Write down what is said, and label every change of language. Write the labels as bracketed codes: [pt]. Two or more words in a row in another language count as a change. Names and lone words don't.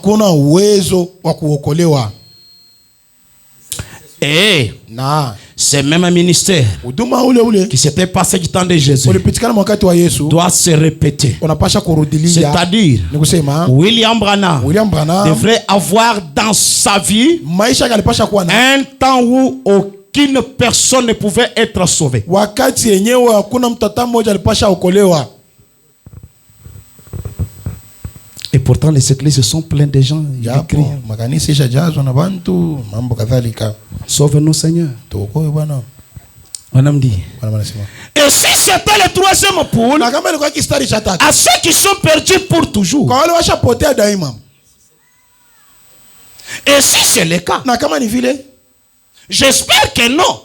[fr] Et ce même ministère qui s'était passé du temps de Jésus doit se répéter. C'est-à-dire, William Branham devrait avoir dans sa vie un temps où qu'une personne ne pouvait être sauvée. [sw] Wakati yenyewe hakuna mtata mmoja alipasha okolewa. [fr] Et pourtant les églises sont pleines de gens qui crient. [sw] Makanisa ishajazwa na bantu mambo kadhalika. [fr] Sauve-nous Seigneur. [sw] Tuokoe Bwana. [fr] On dit. Et si c'était le troisième pôle, à ceux qui sont perdus pour toujours. Et si c'est le cas, j'espère que non.